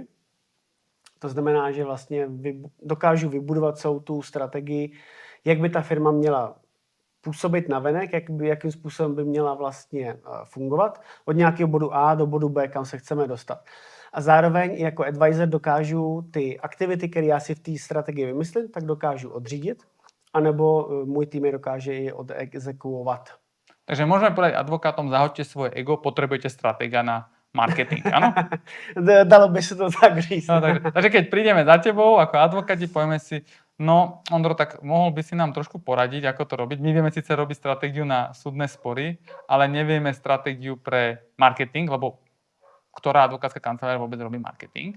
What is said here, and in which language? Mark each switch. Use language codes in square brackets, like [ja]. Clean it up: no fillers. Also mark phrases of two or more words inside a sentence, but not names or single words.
[cs] To znamená, že vlastně dokážu vybudovat celou tu strategii, jak by ta firma měla působit navenek, jakým způsobem by měla vlastně fungovat od nějakého bodu A do bodu B, kam se chceme dostat. A zároveň jako advisor dokážu ty aktivity, které já si v té strategii vymyslím, tak dokážu odřídit, anebo můj tým je dokáže i odexekuovat. [sk] Takže môžeme povedať advokátom, zahoďte svoje ego, potrebujete stratega na marketing, áno? [cs] Dalo by se to tak říct. [sk] No, takže keď prídeme za tebou ako advokáti, povieme si, no Ondro, tak mohol by si nám trošku poradiť, ako to robiť. My vieme síce robiť stratégiu na súdne spory, ale nevieme stratégiu pre marketing, lebo ktorá advokátska kancelária vôbec robí marketing.